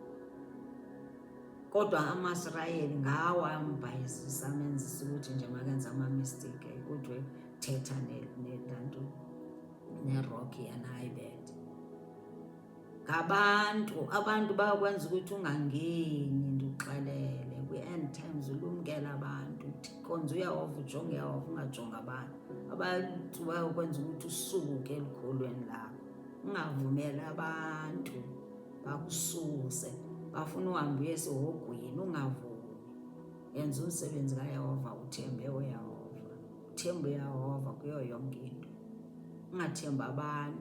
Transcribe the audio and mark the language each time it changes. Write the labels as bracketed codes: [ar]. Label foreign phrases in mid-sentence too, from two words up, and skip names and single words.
[xh] Kodwa amaSirayeli ngawo ambhayisisa, amenzisa ukuthi nje makenze ama-mistake, kuthiwe thetha neroki yanayibet. Abantu bayakwenza ukuthi ungangeni, ndikuxelele kwi- [en] end times [xh] ulumkela abantu. Khonza uYehova, ujonge uYehova, ungajongi abantu. Abantu bayakwenza ukuthi usuke elikholweni lakho, ungavumeli abantu bakususe, bafuna uhambe uye esihogweni, ungavumi. Yenza umsebenzi kaYehova, uthembe uYehova, uthembe uYehova kuyo yonke into, ungathembi abantu.